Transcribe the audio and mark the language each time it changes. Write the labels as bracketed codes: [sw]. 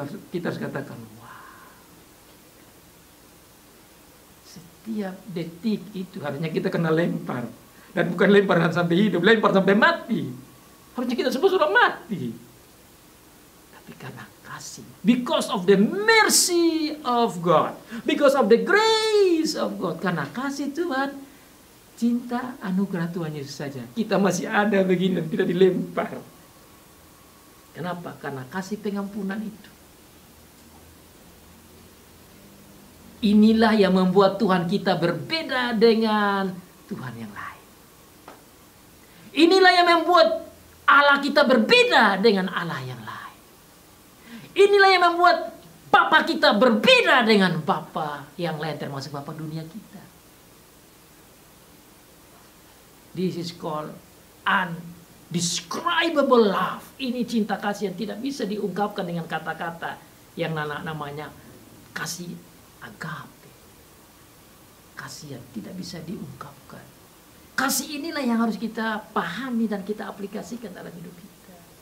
[id] Kita harus katakan, wah. Setiap detik itu harusnya kita kena lempar. Dan bukan lemparan sampai hidup, lempar sampai mati. Harusnya kita semua sudah mati. Tapi karena kasih. [en] Because of the mercy of God. Because of the grace of God. [id] Karena kasih Tuhan, cinta, anugerah Tuhan Yesus saja. Kita masih ada begini dan tidak dilempar. Kenapa? Karena kasih pengampunan itu. Inilah yang membuat Tuhan kita berbeda dengan Tuhan yang lain. Inilah yang membuat Allah kita berbeda dengan Allah yang lain. Inilah yang membuat Bapa kita berbeda dengan Bapa yang lain, termasuk Bapa dunia kita. [en] This is called undescribable love. [id] Ini cinta kasih yang tidak bisa diungkapkan dengan kata-kata yang namanya kasih agape. Kasih yang tidak bisa diungkapkan. Kasih inilah yang harus kita pahami dan kita aplikasikan dalam hidup kita.